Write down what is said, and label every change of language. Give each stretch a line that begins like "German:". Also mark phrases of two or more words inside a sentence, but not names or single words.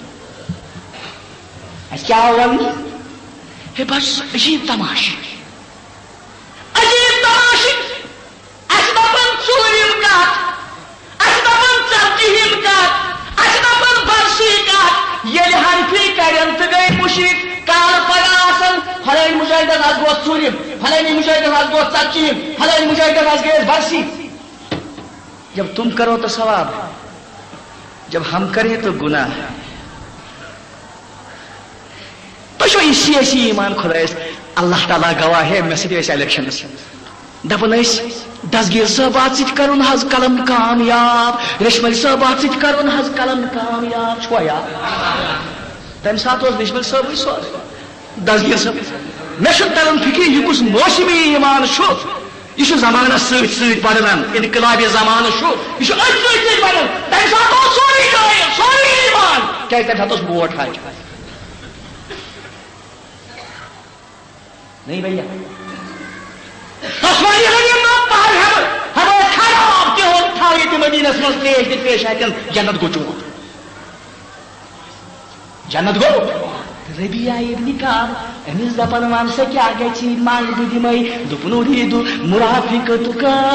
Kashmiri: اَسہِ کیٛاہ آو وننہٕ ہے بس عجیٖب تماشہٕ عجیٖب تماشہٕ اَسہِ دپان ژوٗرِم کتھ اَسہِ دپان ژتجی ہِم کتھ اَسہِ دپان برسٕے کتھ ییٚلہِ حنفی کرن تہٕ گٔے مُشرِک کالہٕ پگہہ آسان فلٲنۍ مجاہدس آز گوٚو ژوٗرِم فلٲنی مجاہدس آز گوٚو ژتجیٖم فلٲنی مجاہدس آز گٔیَس برسی
Urdu: جب تم کرو تو ثواب جب ہم کریں تو گناہ
Kashmiri: تو چھو اسی ایمان خدایس
Urdu: اللہ تعالیٰ گواہ ہے
Kashmiri: مےٚ سۭتۍ ٲسۍ الیکشنس دپان ٲسۍ دسگیٖر صٲبات سۭتۍ کرُن حظ قلم کامیاب ریشمل صٲبات سۭتۍ کرُن حظ قلم کامیاب چھوا یاد تمہِ ساتہٕ اوس ریشمل صٲبٕے سورُے دسگیٖر صٲب مےٚ چھُنہٕ تران فکر یہِ کُس موسمی ایمان چھُ یہ چھُ زمانس سۭتۍ سۭتۍ بدلان انقلابی زمانہٕ چھُ یہِ چھُ أتھۍ سۭتۍ سۭتۍ بدلان تمہِ ساتہٕ اوس سورُے غٲیب سورُے ایمان کیٛازِ تمہِ ساتہٕ اوس ووٹ حج
Urdu: نہیں بھیا
Kashmiri: عثمانی غنی ہمو خراب تہِ ہوٚت تھاو ییٚتہِ مدیٖنس منٛز تریش تہِ تریش اتٮ۪ن جنت گوٚو چون جنت گوٚو ربیہ ابن کعب أمِس دپان ون سا کیٛاہ گژھِ منٛز بہٕ دِمے دوٚپُن
Arabic: اُریٖدُ مرافقتُک